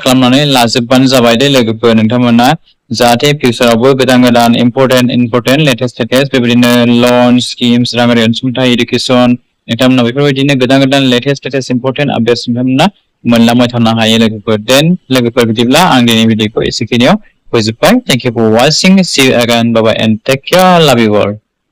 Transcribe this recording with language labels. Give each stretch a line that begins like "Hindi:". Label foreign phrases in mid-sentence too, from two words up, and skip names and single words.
Bodo: खालामनानै लाजोबबानो जाबाय दे लोगोफोर नोंथांमोना जाहाथे फिउचारावबो गोदान
English: important latest
Bodo: बेबायदिनो
English: loan schemes
Bodo: राङारि अनसुंथाइ इडुकेसन नोंथांमोना बेफोरबायदिनो गोदान
English: latest important updates
Bodo: नोंथांमोना मोनलांबाय थानो हायो लोगोफोर बिदिब्ला आं दिनै भिडिअखौ एसेखिनियाव फोजोबबाय
English: thank you for watching see you again bye bye and take care love you all